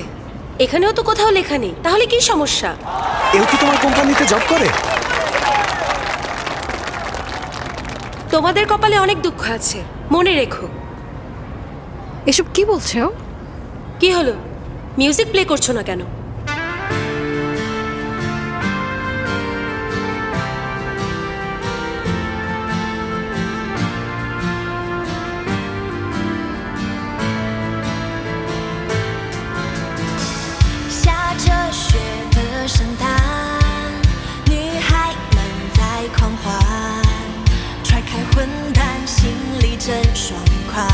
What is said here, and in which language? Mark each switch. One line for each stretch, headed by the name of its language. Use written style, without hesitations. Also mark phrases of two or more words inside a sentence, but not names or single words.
Bangla: এখানেও তো কোথাও লেখা নেই, তাহলে কি সমস্যা? এও কি তোমার কোম্পানিতে জব করে? তোমাদের কপালে অনেক দুঃখ আছে, মনে রেখো। এসব কি বলছে ও? কি হলো,
English: music play
Bangla: করছো না কেন?
Chinese: 下着雪的圣诞，女孩们在狂欢，踹开混蛋，心里真爽快。